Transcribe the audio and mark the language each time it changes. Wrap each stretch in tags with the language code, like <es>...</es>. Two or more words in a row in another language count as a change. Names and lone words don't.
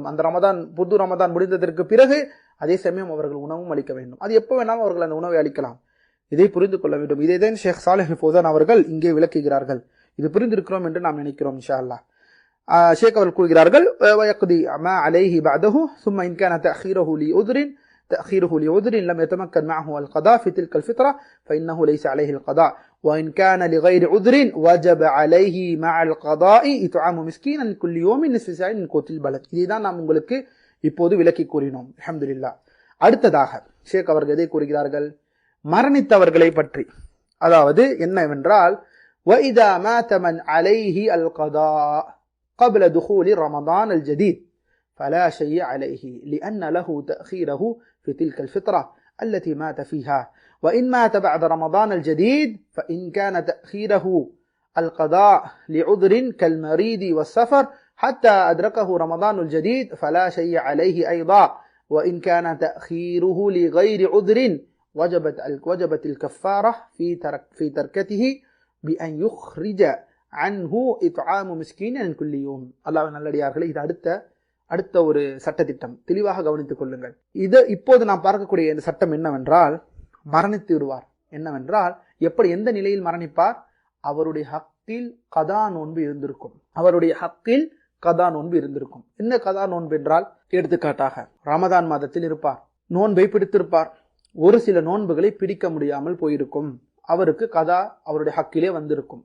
<ta>அந்த ரமதான், புது ரமதான் முடிந்ததற்கு பிறகு அதே சமயம் அவர்கள் உணவும் அளிக்க வேண்டும். அது எப்போ வேணாலும் அவர்கள் அந்த உணவை அளிக்கலாம். இதை புரிந்து கொள்ள வேண்டும். இதைதான் ஷேக் சாலிஹ் ஃபௌசான் அவர்கள் இங்கே விளக்குகிறார்கள். இது புரிந்திருக்கிறோம் என்று நாம் நினைக்கிறோம்</ta> <ar>إن شاء الله.</ar> <ta>ஷேக் அவர்கள் கூறுகிறார்கள்,</ta> <ar>ويقضي ما عليه بعده ثم إن كان تأخيره لعذر لم يتمكن معه القضاء في تلك الفترة فإنه ليس عليه القضاء وإن كان لغير عذر وجب عليه مع القضاء إطعام مسكين كل يوم نصف ساع من قوت البلد.</ar> <ta>இதுதான் நாம் உங்களுக்கு இப்போது விளக்கி கூறினோம்.</ta> <ar>الحمد لله.</ar> <ta>அடுத்ததாக ஷேக் அவர்கள் எதை கூறுகிறார்கள்? மரணித்தவர்களை பற்றி. அதாவது என்னவென்றால்,</ta> <ar>وإذا مات من عليه القضاء قبل دخول رمضان الجديد فلا شيء عليه لأن له تأخيره في تلك الفترة التي مات فيها. وإن مات بعد رمضان الجديد فإن كان تأخيره القضاء لعذر كالمريض والسفر حتى أدركه رمضان الجديد فلا شيء عليه أيضا. وإن كان تأخيره لغير عذر وجبت الكفارة في تركته بأن يخرج عنه إطعام مسكين كل يوم.</ar> <ta>الله நல்லடியார்களே, இது அடுத்த ஒரு சட்டத்திட்டம். தெளிவாக கவனித்துக் கொள்ளுங்கள். இப்போது நாம் பார்க்கக்கூடிய இந்த சட்டம் என்னவென்றால், மரணித்து விடுவார். என்னவென்றால், எப்படி, எந்த நிலையில் மரணிப்பார்? அவருடைய ஹக்கில் கதா நோன்பு இருந்திருக்கும். அவருடைய ஹக்கில் கதா நோன்பு இருந்திருக்கும். என்ன கதா நோன்பு என்றால், எடுத்துக்காட்டாக ரமதான் மாதத்தில் இருப்பார், நோன்பை பிடித்திருப்பார், ஒரு சில நோன்புகளை பிடிக்க முடியாமல் போயிருக்கும், அவருக்கு கதா அவருடைய ஹக்கிலே வந்திருக்கும்.</ta>